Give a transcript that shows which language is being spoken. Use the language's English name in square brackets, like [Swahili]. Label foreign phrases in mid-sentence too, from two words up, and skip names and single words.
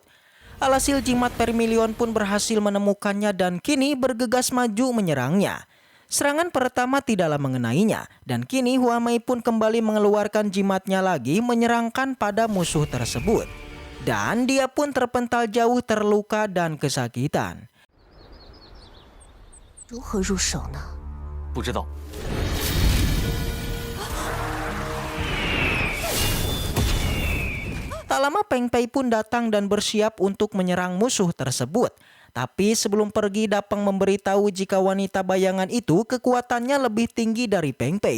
[Indonesian] Alhasil jimat Vermilion pun berhasil menemukannya dan kini bergegas maju menyerangnya. Serangan pertama tidaklah mengenainya dan kini Huamei pun kembali mengeluarkan jimatnya lagi menyerangkan pada musuh tersebut. Dan dia pun terpental jauh terluka dan kesakitan. [Chinese] 如何入手呢？不知道。 [Indonesian] Tak lama Peng Pei pun datang dan bersiap untuk menyerang musuh tersebut. Tapi sebelum pergi Dapeng memberitahu jika wanita bayangan itu kekuatannya lebih tinggi dari Peng Pei.